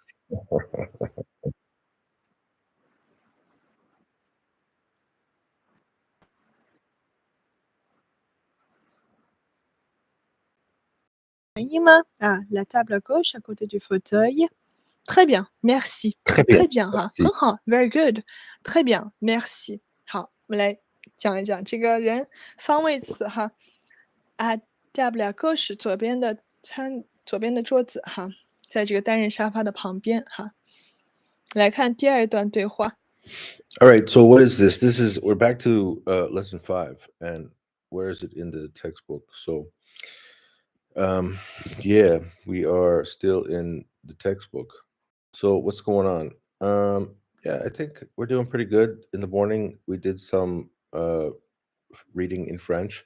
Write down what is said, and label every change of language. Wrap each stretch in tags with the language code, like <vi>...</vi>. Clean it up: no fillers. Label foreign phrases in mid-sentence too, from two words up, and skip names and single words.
<fr>Ah, la table à gauche à côté du fauteuil. Très bien, merci. très bien, très bien 哈， merci.</fr> <zh>很好，</zh> <en>very good，</en> <fr>très bien, merci。</fr> <zh>好，我们来讲一讲这个人方位词哈。啊 ，</zh> <fr>table à gauche</fr> <zh>左边的桌子哈，在这个单人沙发的旁边哈。来看第二段对话。</zh> <en>All right, so what is this? We're back to lesson 5, and where is it in the textbook? So, um, yeah, we are still in the textbook. So, what's going on? Yeah, I think we're doing pretty good. In the morning, we did some reading in French.</en>